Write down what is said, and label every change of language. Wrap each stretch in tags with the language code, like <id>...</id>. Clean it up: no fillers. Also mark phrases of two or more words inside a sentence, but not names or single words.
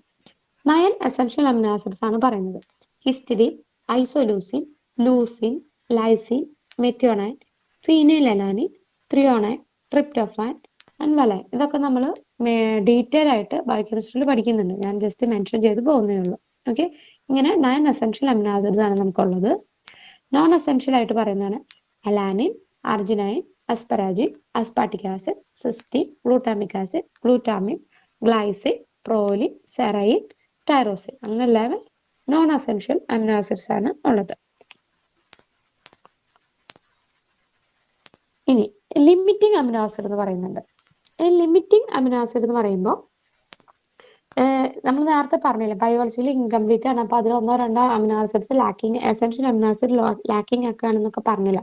<en>9 essential amino acids</en> <ml>ആണ് പറയുന്നത്.</ml> <en>Histidine, isoleucine, leucine, lysine, methionine, phenylalanine, threonine, tryptophan and valine.</en> <ml>ഇതൊക്കെ നമ്മൾ ഡീറ്റെയിൽ ആയിട്ട് ബയോകെമിസ്ട്രിയിൽ പഠിക്കുന്നുണ്ട്. ഞാൻ</ml> <en>just mention</en> <ml>ചെയ്ത് പോകുന്നേ ഉള്ളൂ. ഓക്കെ, ഇങ്ങനെ 9</ml> <en>essential amino acids</en> <ml>ആണ് നമുക്കുള്ളത്.</ml> <en>non essential</en> <ml>ആയിട്ട് പറയുന്നതാണ് അലാനിൻ,</ml> <en>arginine, asparagine, aspartic acid, cysteine, glutamic acid, glutamic, glycine, proline, serine, tyrosine.</en> <ml>അങ്ങനെ 11</ml> <en>non essential amino acids</en> <ml>ആണ് ഉള്ളത്. ഇനി</ml> <en>limiting amino acid</en> <ml>എന്ന് പറയുന്നുണ്ട്.</ml> <en>limiting amino acid</en> <ml>എന്ന് പറയുമ്പോൾ നമ്മൾ നേരത്തെ പറഞ്ഞില്ലേ ബയോളജിയിൽ ഇൻകംപ്ലീറ്റ് ആണ്, അപ്പൊ അതിൽ 1-2</ml> <en>amino acids lacking, essential amino acid lacking</en> <ml>ഒക്കെ ആണെന്നൊക്കെ പറഞ്ഞില്ല.</ml>